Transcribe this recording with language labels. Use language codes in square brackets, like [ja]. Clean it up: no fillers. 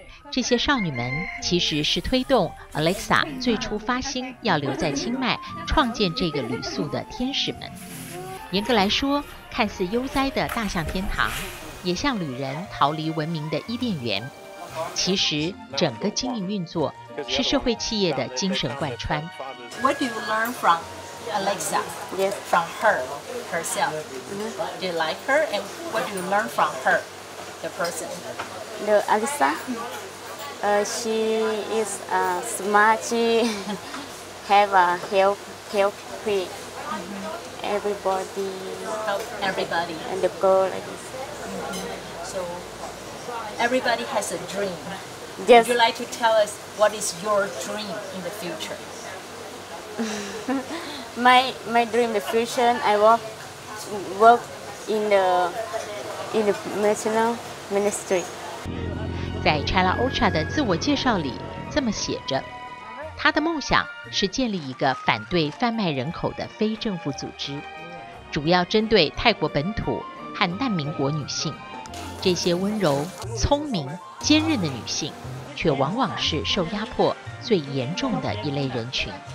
[zh] 这些少女们其实是推动 Alyssa 最初发心要留在清迈创建这个旅宿的天使们。严格来说，看似悠哉的大象天堂，也像旅人逃离文明的伊甸园。其实整个经营运作是社会企业的精神贯穿。 [en] What do you learn from Alyssa? Yes. From her herself. Do you like her, and what do you learn from her, the person? The Alyssa, she is smart. She have a help quick. Everybody. Help everybody. And the girl like this. So everybody has a dream. Yes. Would you like to tell us what is your dream in the future? My dream in the future, I work in the national ministry. [zh] 在 China Orchard 的自我介绍里这么写着，他的梦想是建立一个反对贩卖人口的非政府组织，主要针对泰国本土和难民国女性。这些温柔、聪明、坚韧的女性，却往往是受压迫最严重的一类人群。